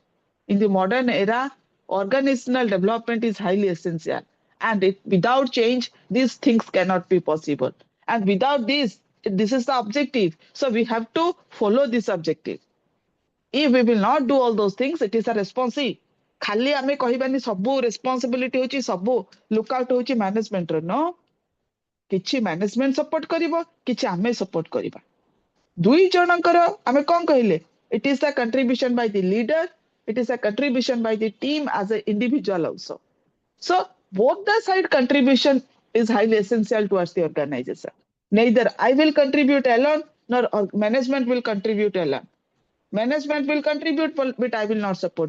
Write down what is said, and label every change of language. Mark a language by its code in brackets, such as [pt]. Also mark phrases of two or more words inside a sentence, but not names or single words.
[en] In the modern era, organizational development is highly essential. And without change, these things cannot be possible. And without this is the objective. So we have to follow this objective. If we will not do all those things, it is a responsibility. [or] ଖାଲି ଆମେ କହିବାନି ସବୁ responsibility होची ସବୁ [en] look out [or] होची management ର, no, କିଛି management support କରିବ, କିଛି ଆମେ support କରିବା, ଦୁଇ ଜଣଙ୍କର ଆମେ କଣ କହିଲେ, [en] it is a contribution by the leader, it is a contribution by the team as an individual also. So both the side contribution is highly essential towards the organization. Neither I will contribute alone, nor management will contribute alone. Management will contribute, but I will not support.